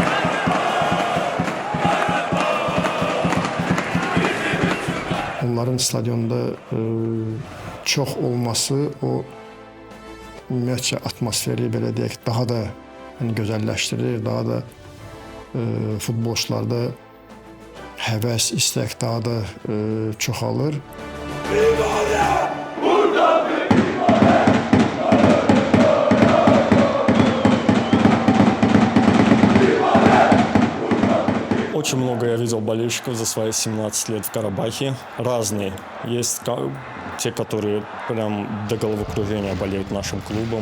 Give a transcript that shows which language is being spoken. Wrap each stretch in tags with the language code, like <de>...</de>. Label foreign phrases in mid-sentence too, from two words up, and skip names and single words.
<az>Onların stadionda çox olması o ümumiyyətcə atmosferi belə deyək daha da gözəlləşdirir, daha da futbolçularda həvəs, istək daha da çoxalır.</az> <ru>Очень много я видел болельщиков за свои 17 лет в Карабахе. Разные. Есть те, которые прям до головокружения болеют нашим клубом.</ru>